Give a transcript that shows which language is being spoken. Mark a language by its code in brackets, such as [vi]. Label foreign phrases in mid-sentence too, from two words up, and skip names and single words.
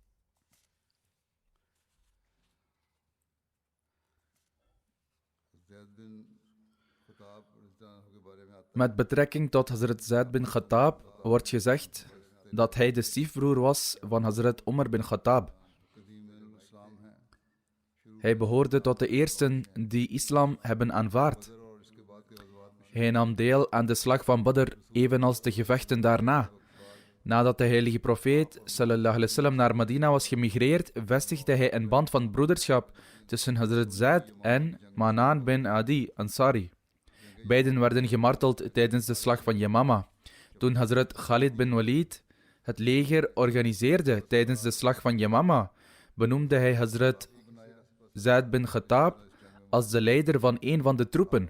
[nl] Met betrekking tot Hazrat Zaid bin Khattab wordt gezegd dat hij de stiefbroer was van Hazrat Umar bin Khattab. Hij behoorde tot de eersten die islam hebben aanvaard. Hij nam deel aan de slag van Badr, evenals de gevechten daarna. Nadat de heilige profeet [ar] صلى الله عليه وسلم [nl] naar Medina was gemigreerd, vestigde hij een band van broederschap tussen Hazrat Zaid en Manan bin Adi Ansari. Beiden werden gemarteld tijdens de slag van Yamama. Toen Hazrat Khalid bin Walid het leger organiseerde tijdens de slag van Yamama, benoemde hij Hazrat Zaid bin Khattab als de leider van een van de troepen.